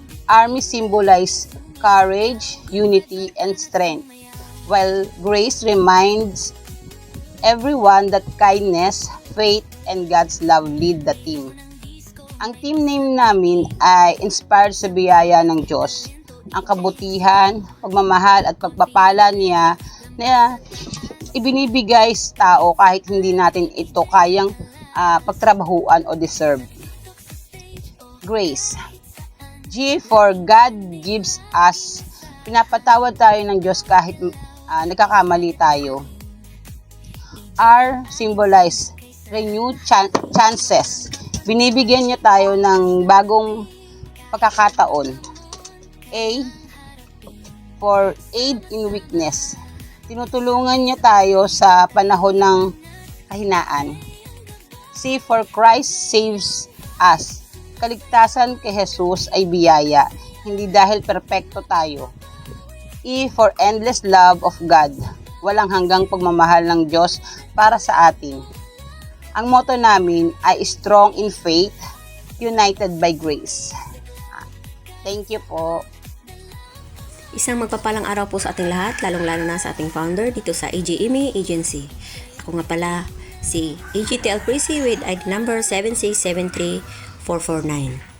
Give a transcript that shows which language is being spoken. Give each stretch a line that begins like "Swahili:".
English: Army symbolize courage, unity, and strength, while grace reminds everyone that kindness, faith, and God's love lead the team.
Filipino: Ang team name namin ay inspired sa biyaya ng Diyos, ang kabutihan, pagmamahal at pagpapala niya na ibinibigay sa tao kahit hindi natin ito kayang pagtrabahuan o deserve. Grace.
English: G for God gives us.
Filipino: Pinapatawad tayo ng Diyos kahit nagkakamali tayo.
English: R symbolize renewed chances.
Filipino: Binibigyan niya tayo ng bagong pagkakataon.
English: A for aid in weakness.
Filipino: Tinutulungan niya tayo sa panahon ng kahinaan.
English: C for Christ saves us.
Filipino: Kaligtasan kay Jesus ay biyaya, hindi dahil perpekto tayo.
English: E for endless love of God.
Filipino: Walang hanggang pagmamahal ng Diyos para sa atin. Ang motto namin ay
English: strong in faith, united by grace. Thank you
Filipino: po. Isang magpapalang araw po sa ating lahat, lalong-lalo na sa ating founder dito sa AGME Agency. Ako nga pala si AGTL Prissy with ID number 7673449.